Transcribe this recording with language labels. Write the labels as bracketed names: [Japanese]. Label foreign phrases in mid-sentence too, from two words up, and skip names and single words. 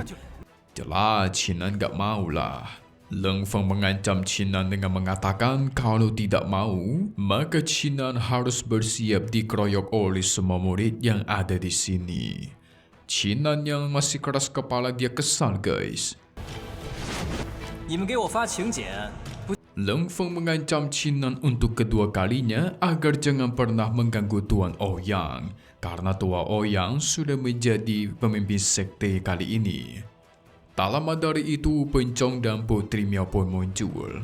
[Indonesian] Jelas Chinan gak maulah. Lang Feng mengancam Chinan dengan mengatakan kalau tidak mau, maka Chinan harus bersiap dikeroyok oleh semua murid yang ada di sini. Chinan yang masih keras kepala, dia kesal guys. [Chinese] 你们给我发请柬， [Indonesian] Lang Feng mengancam Chinan untuk kedua kalinya agar jangan pernah mengganggu Tuan Ouyang, karena Tuan Ouyang sudah menjadi pemimpin sekte kali ini. Tak lama dari itu, Pencong dan Putri Miao pun muncul.